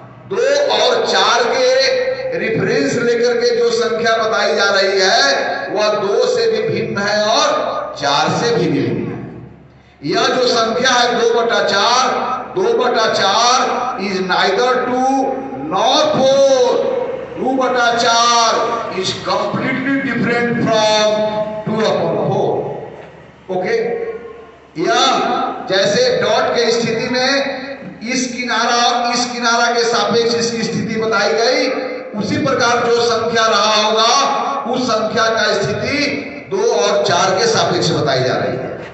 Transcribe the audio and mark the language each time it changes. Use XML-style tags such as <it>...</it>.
<hi>2 और 4 के रिफरेंस लेकर के जो संख्या बताई जा रही है वह 2 से भी भिन्न है और 4 से भी भिन्न है। यह जो संख्या है 2/4, 2/4</hi> <en>Is neither 2 nor 4। 2/4 is completely different from 2/4।</en> <hi>Okay, या जैसे डॉट के स्थिति में इस किनारा और इस किनारा के सापेक्ष इसकी स्थिति बताई गई, उसी प्रकार जो संख्या रहा होगा उस संख्या का स्थिति 2 और 4 के सापेक्ष बताई जा रही है।</hi>